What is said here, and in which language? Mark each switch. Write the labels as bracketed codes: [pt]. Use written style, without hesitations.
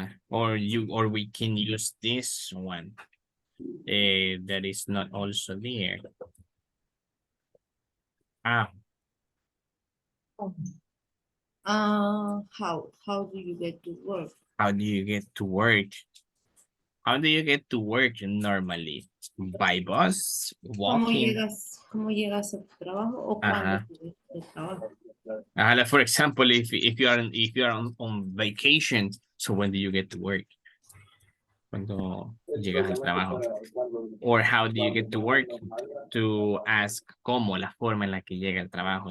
[en] Or we can use this one. That is not also there. How do you get to work? How do you get to work? How do you get to work normally? By bus, walking? [es] ¿Cómo llegas a tu trabajo o cuándo llegas a tu trabajo? [en] Like for example, if you are on vacation, so when do you get to work? [es] Cuando llegas al trabajo. [en] Or how do you get to work? To ask [es] cómo, la forma en la que llega al trabajo.